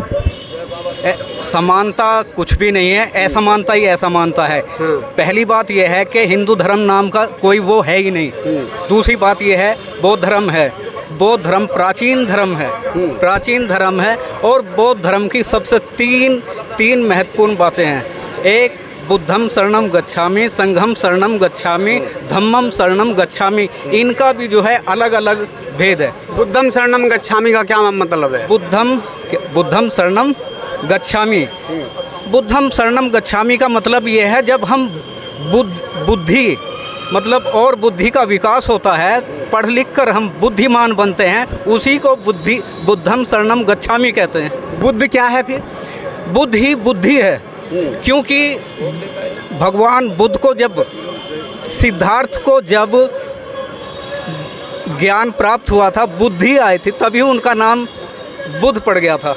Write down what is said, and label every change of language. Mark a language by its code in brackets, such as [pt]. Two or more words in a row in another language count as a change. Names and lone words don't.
[hi] समानता कुछ भी नहीं है, असमानता ही असमानता है। पहली बात यह है कि हिंदू धर्म नाम का कोई वो है ही नहीं। दूसरी बात यह है, बौद्ध धर्म है। बौद्ध धर्म प्राचीन धर्म है, प्राचीन धर्म है। और बौद्ध धर्म की सबसे तीन महत्वपूर्ण बातें हैं। एक, [pi] बुद्धम शरणम गच्छामि, संघम शरणम गच्छामि, धम्मम शरणम गच्छामि। [hi] इनका भी जो है अलग अलग भेद है। [pi] बुद्धम शरणम गच्छामि [hi] का क्या मतलब है? [pi] बुद्धम शरणम गच्छामि, बुद्धम शरणम गच्छामि [hi] का मतलब ये है, जब हम बुद्धि मतलब और बुद्धि का विकास होता है, पढ़ लिख कर हम बुद्धिमान बनते हैं, उसी को [pi] बुद्धम शरणम गच्छामि [hi] कहते हैं। बुद्ध क्या है फिर? बुद्ध ही बुद्धि है, क्योंकि भगवान बुद्ध को जब सिद्धार्थ को जब ज्ञान प्राप्त हुआ था, बुद्धि आई थी, तभी उनका नाम बुद्ध पड़ गया था।